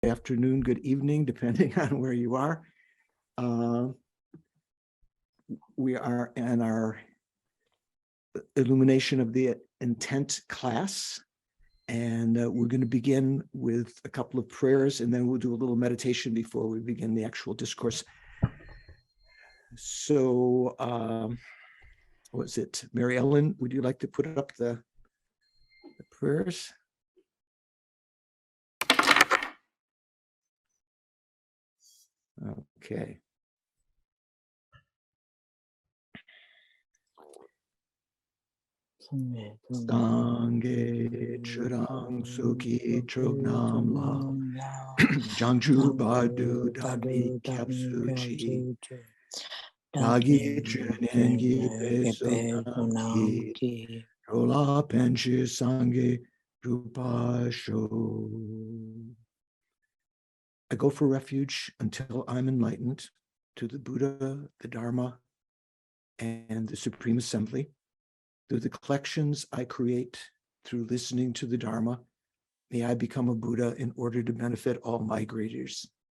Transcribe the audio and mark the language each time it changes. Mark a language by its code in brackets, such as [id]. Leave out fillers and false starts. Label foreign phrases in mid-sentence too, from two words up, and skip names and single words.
[en] afternoon, good evening, depending on where you are. We are in our illumination of the intent class, and we're going to begin with a couple of prayers, and then we'll do a little meditation before we begin the actual discourse. So, what is it? Mary Ellen, would you like to put up the prayers? Okay. [bo] སངས་རྒྱས་ཆོས་དང་ཚོགས་ཀྱི་མཆོག་རྣམས་ལ། བྱང་ཆུབ་བར་དུ་བདག་ནི་སྐྱབས་སུ་མཆི། བདག་གིས་ཆོས་ཉན་གྱི་བསོད་ནམས་ཀྱིས། འགྲོ་ལ་ཕན་ཕྱིར་སངས་རྒྱས་འགྲུབ་པར་ཤོག. [en] I go for refuge until I'm enlightened to the Buddha, the Dharma, and the Supreme Assembly. Through the collections I create through listening to the Dharma, may I become a Buddha in order to benefit all migrators.